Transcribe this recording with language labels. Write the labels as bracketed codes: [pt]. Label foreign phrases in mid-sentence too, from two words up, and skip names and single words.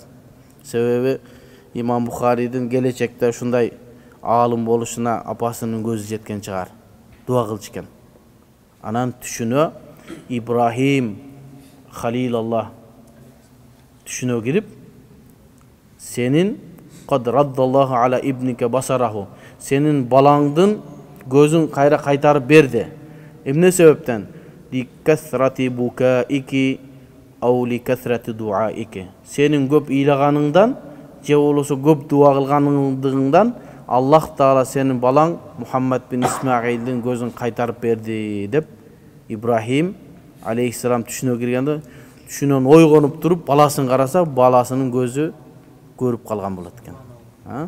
[ky] Себеби имам Бухаридин келечекте ушундай аалым болушуна апасынын көзү жеткен чыгар. Дуа кылчу экен. Анан түшүнө Ибрахим Халилаллах түшүнө кирип, сенин [ar] قد ردّ الله على ابنك بصره, [ky] сенин балаңдын көзүн кайра кайтарып берди. Эмне себептен? [ar] لكثرة بكائك أو لكثرة دعائك. [ky] Сенин көп ыйлаганыңдан же болбосо көп дуа кылганыңдан Аллах Таала сенин балаң Мухаммад бин Исмаилдин көзүн кайтарып берди деп Ибрахим алейхиссалам түшүнө киргенде, түшүнөн ойгонуп туруп баласын караса, баласынын көзү көрүп калган болот экен.